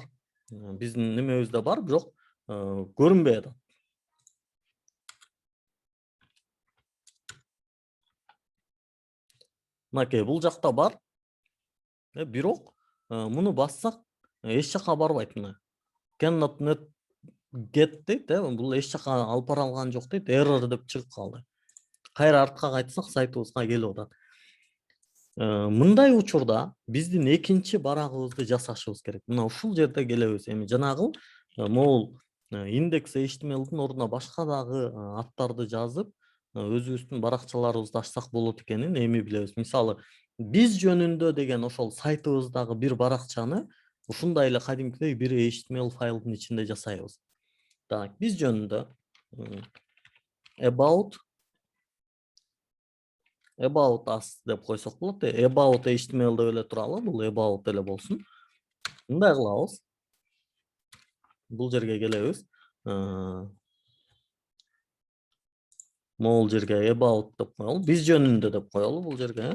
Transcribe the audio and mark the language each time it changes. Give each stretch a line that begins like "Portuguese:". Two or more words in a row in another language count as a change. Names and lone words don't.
Kyrgyz: Биздин немебизде бар, бирок көрүнбөй атат. Мынакей бул жакта бар. Бирок муну бассак эч жака барбайт. Мына
English: cannot net get
Kyrgyz: дейт, бул эч жака алып бара алган жок дейт, error деп чыгып калды. Кайра артка кайтсак сайтыбызга келип атат. Мындай учурда биздин экинчи барагыбызды жасашыбыз керек. Мына ушул жерде келебиз. Эми жанагы могул индекс HTML'дин ордуна башка дагы аттарды жазып, өзүбүздүн баракчаларыбызды ачсак болот экенин эми билебиз. Мисалы, биз жөнүндө деген ошол сайтыбыздагы бир баракчаны ушундай эле кадимкидей бир HTML файлдын ичинде жасайбыз. Так, биз жөнүндө
English: about us
Kyrgyz: деп койсок болот.
English: About HTML
Kyrgyz: деп эле туралы, бул about эле болсун. Мындай кылабыз. Бул жерге келебиз. Могул жерге about деп коелу, биз жөнүндө деп коелу бул жерге.